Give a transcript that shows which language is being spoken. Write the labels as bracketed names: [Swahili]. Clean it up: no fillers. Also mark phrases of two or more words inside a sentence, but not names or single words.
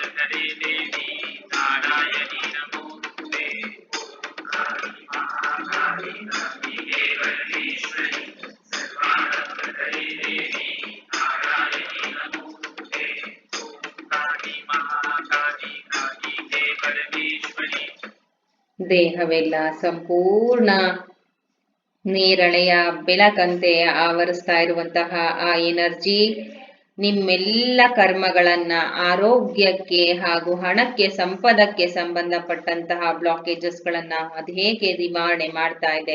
[Sanskrit] करे देवी नारायणी नमोस्तुते ओम काली महाकाली काली हे परमेश्वरी सर्वानंद करे देवी नारायणी नमोस्तुते ओम काली महाकाली काली हे परमेश्वरी [Kannada] ದೇಹವೆಲ್ಲ ಸಂಪೂರ್ಣ ನೇರಳೆಯ ಬೆಳಕಂತೆ ಆವರಿಸ್ತಾ ಇರುವಂತಹ ಆ ಎನರ್ಜಿ ನಿಮ್ಮೆಲ್ಲ ಕರ್ಮಗಳನ್ನ ಆರೋಗ್ಯಕ್ಕೆ ಹಾಗೂ ಹಣಕ್ಕೆ ಸಂಪದಕ್ಕೆ ಸಂಬಂಧಪಟ್ಟಂತಹ ಬ್ಲಾಕೇಜಸ್ ಗಳನ್ನ ಅದು ಹೇಗೆ ನಿವಾರಣೆ ಮಾಡ್ತಾ ಇದೆ.